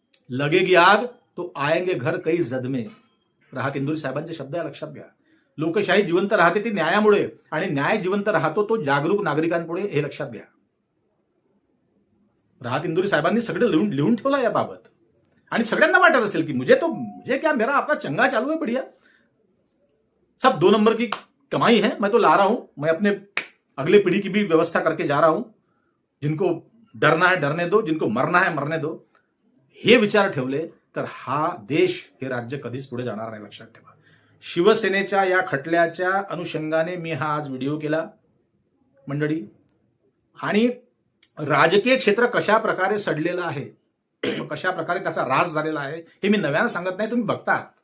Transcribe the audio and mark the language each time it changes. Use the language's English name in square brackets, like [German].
[Hindi] लगेगी आग तो आएंगे घर कई जद में, राहत इंदुरी [Marathi] साहेबांचे शब्द आहे, लक्षात घ्या. लोकशाही जिवंत राहते ती न्यायामुळे, आणि न्याय जिवंत राहतो तो जागरूक नागरिकांपुढे, हे लक्षात घ्या. राहत इंदुरी साहेबांनी सगळं लिहून ठेवलं याबाबत. आणि सगळ्यांना वाटत असेल की [Hindi] मुझे क्या, मेरा अपना चंगा चालू है बढ़िया, सब 2 नंबर की कमाई है, मैं तो ला रहा हूं, मैं अपने अगले पीढ़ी की भी व्यवस्था करके जा रहा हूं, जिनको डरना है डरने दो, जिनको मरना है मरने दो. [Marathi] हे विचार ठेवले तर हा देश, हे राज्य कधीच पुढे जाणार नाही, लक्षात ठेवा. शिवसेनेच्या या खटल्याच्या अनुषंगाने मी हा आज व्हिडिओ केला मंडळी. आणि राजकीय क्षेत्र कशा प्रकारे सडलेलं आहे, कशा प्रकारे त्याचा राज झालेला आहे, हे मी नव्यानं सांगत नाही, तुम्ही बघता.